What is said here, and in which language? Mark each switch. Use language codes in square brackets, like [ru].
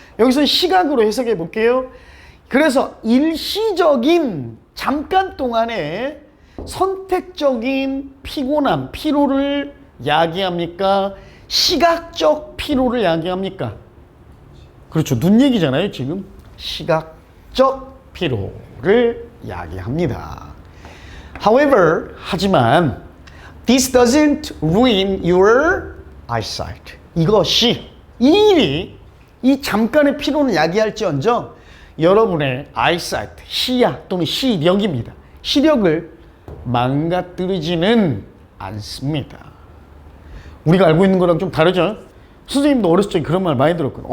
[ko] 여기서 시각으로 해석해 볼게요. 그래서 일시적인 잠깐 동안에 선택적인 피곤함, 피로를 야기합니까? 시각적 피로를 야기합니까? 그렇죠. 눈 얘기잖아요, 지금. 시각적 피로를 야기합니다. [en] However, [ko] 하지만 [en] this doesn't ruin your eyesight. [ko] 이것이, 이 일이 이 잠깐의 피로는 야기할지언정 여러분의 eyesight, 시야 또는 시력입니다. 시력을 망가뜨리지는 않습니다. 우리가 알고 있는 거랑 좀 다르죠? 선생님도 어렸을 적에 그런 말 많이 들었거든요.